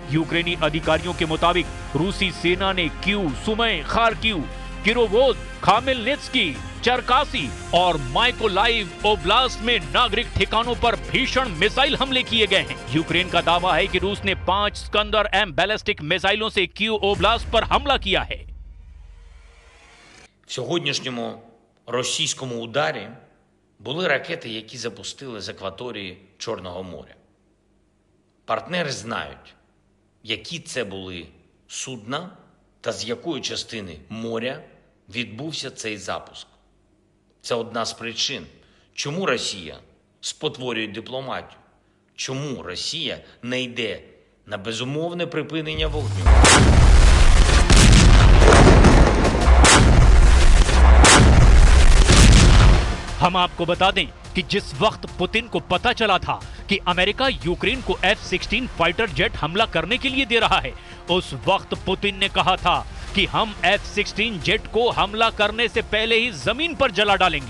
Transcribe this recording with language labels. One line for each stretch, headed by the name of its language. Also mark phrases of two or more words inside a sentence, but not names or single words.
Hindi: यूक्रेनी अधिकारियों के मुताबिक रूसी सेना ने कीव, सुमी, खार्किव, किरोवोद, खामेलनित्स्की, चरकासी और माइकोलाइव ओब्लास्ट में नागरिक ठिकानों पर भीषण मिसाइल हमले किए गए हैं। यूक्रेन का दावा है कि रूस ने 5 स्कंदर M बैलिस्टिक मिसाइलों से कीव ओब्लास्ट पर हमला किया है।
Ukrainian: В сьогоднішньому російському ударі були ракети, які запустили з акваторії Чорного моря. Партнери знають, які це були судна та з якої частини моря відбувся цей запуск. Це одна з причин, чому Росія спотворює дипломатію, чому Росія не йде на безумовне припинення вогню.
Hindi: हम आपको बता दें कि जिस वक्त पुतिन को पता चला था कि अमेरिका यूक्रेन को F-16
English: fighter jet
Hindi: हमला करने के लिए दे रहा है, उस वक्त पुतिन ने कहा था कि हम F-16 जेट को हमला करने से पहले ही जमीन पर जला डालेंगे।